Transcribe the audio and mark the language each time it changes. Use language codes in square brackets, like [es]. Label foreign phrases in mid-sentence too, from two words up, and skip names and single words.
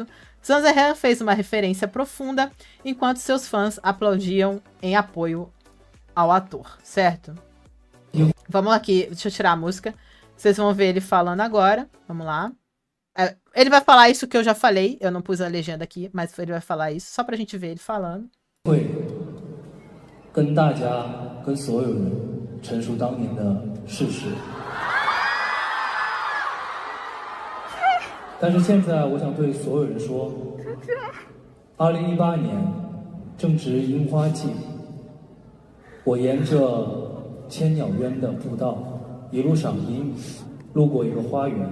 [pt] Zanzihan fez uma referência profunda, enquanto seus fãs aplaudiam em apoio ao ator, certo? Vamos aqui, deixa eu tirar a música. Vocês vão ver ele falando agora. Vamos lá. Ele vai falar isso que eu já falei, eu não pus a legenda aqui, mas ele vai falar isso, só pra gente ver ele falando. [zh] 会跟大家、跟所有人陈述当年的事实。但是现在，我想对所有人说，2018年正值樱花季，我沿着千鸟渊的步道一路赏樱，路过一个花园。